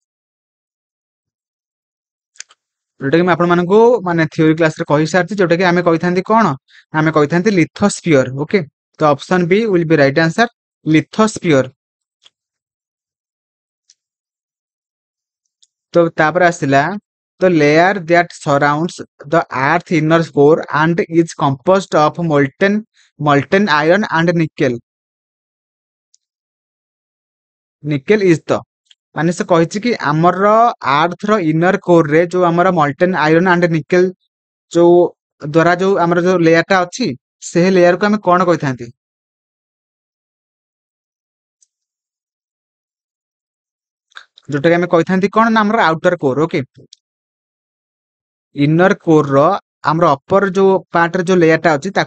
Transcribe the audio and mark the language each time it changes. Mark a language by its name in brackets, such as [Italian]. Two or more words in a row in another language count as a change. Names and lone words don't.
[Odia] ଯୋଉଟା କି ମୁଁ ଆପଣମାନଙ୍କୁ ମାନେ [English] theory classରେ [Odia] କହିସାରିଛି ଯୋଉଟା କି ଆମେ କହିଥାନ୍ତି କଣ ଆମେ କହିଥାନ୍ତି [English] lithosphere okay [Odia] ତ [English] option B will be right answer lithosphere [Odia] ତ ତାପରେ ଆସିଲା [English] the layer that surrounds the earth inner core and is composed of molten iron and nickel is the [Odia] ମାନେ ସେ କହିଛି କି ଆମର ଆର୍ଥ ର [English] inner core [Odia] ରେ ଯୋଉ ଆମର [English] molten iron and nickel [Odia] ଯୋଉ ଦ୍ଵାରା ଯୋଉ ଆମର ଯୋଉ ଲେୟାର ଟା ଅଛି ସେ ଲେୟାର କୁ ଆମେ କଣ କହିଥାନ୍ତି ଯୋଉଟା କି ଆମେ କହିଥାନ୍ତି କଣ ନା ଆମର [English] outer core okay inner core [Odia] ର ଆମର ଅପର ଯୋଉ ପାର୍ଟରେ ଯୋଉ ଲେୟାର ଟା ଅଛି